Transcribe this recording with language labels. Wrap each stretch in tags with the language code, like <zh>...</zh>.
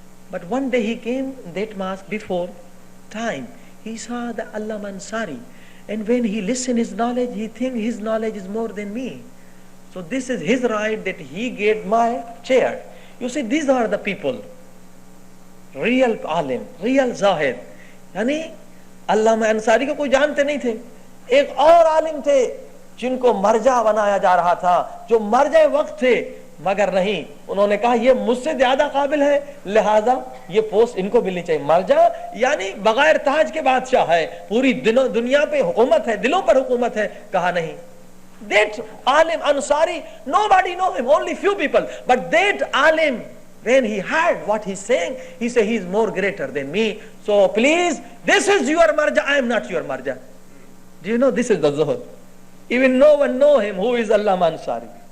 <en>But one day he came in that mosque before time. He saw the Allama Ansari. And when he listened his knowledge, he think his knowledge is more than me. So this is his right that he get my chair. You see, these are the people. Real alim, real zahid.</en> <hi>यानी अल्लामा अंसारी को कोई जानते नहीं थे. एक और आलिम थे जिनको मरजा बनाया जा रहा था, जो मरजा वक्त थे, मगर नहीं, उन्होंने कहा ये मुझसे ज्यादा काबिल है, लिहाजा ये पोस्ट इनको मिलनी चाहिए. मरजा यानी बगैर ताज के बादशाह है, पूरी दुनिया पे हुकूमत है, दिलों पर हुकूमत है. कहा नहीं.</hi> <en>That alim Ansari, nobody know him, only few people. But that alim, when he heard what he's saying, he said he is more greater than me. So please, this is your marja, I am not your marja. Do you know this is the zuhud? Even no one know him who is Allama Ansari.</en>